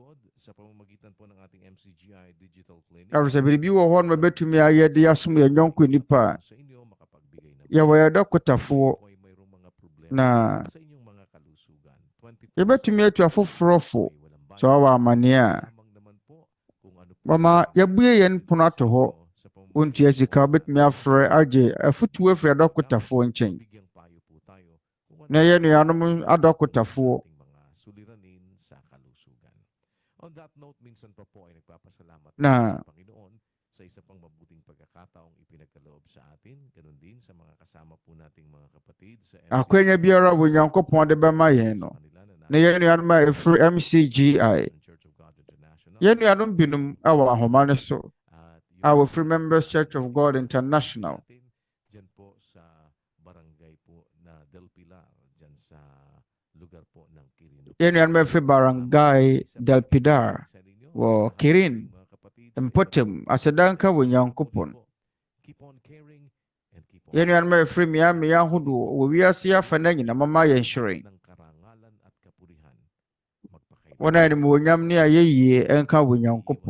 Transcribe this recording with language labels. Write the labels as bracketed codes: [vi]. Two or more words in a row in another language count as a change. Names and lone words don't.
[ak] Sɛ biribi wɔ hɔ no bɛtumi ayɛ de asom yɛn nyɔnko nnipa a yɛwɔ yɛ dɔkotafoɔ na yɛbɛtumi atu afoforɔ fo sɛ ɔwɔ amanneɛ a wɔma yɛbue yɛn pono ato hɔ wontua sika wobɛtumi afrɛ agye afotuo afiri adɔkotafoɔ nkyɛn na yɛ nuanom adɔkotafoɔ. [tl] Na sa isa pang mabuting pagkakataong ipinagkaloob sa atin, ganun din sa mga kasama po nating mga kapatid sa [ak] akwanya biara wo Nyankopɔn de bɛma yɛn no. Na yɛn nuanom a ɛfiri MCGI. Yɛn nuanom binom awɔ ahoma ne so a wɔfiri Members Church of God International. [tl] Diyan po sa barangay po na Del Pilar, diyan sa lugar po ng Kirin. [ak] Yɛn nuanom a ɛfiri barangay Del Pilar wɔ Kirin. Mpotem asedanka wo Nyankopɔn. Yɛn nuanom a ɛfiri mmeammea ahodoɔ wɔ wiase afa na nyina mama yɛn hyerɛn. Wɔn a animuonyam ne ayɛyie ɛnka wo Nyankopɔn.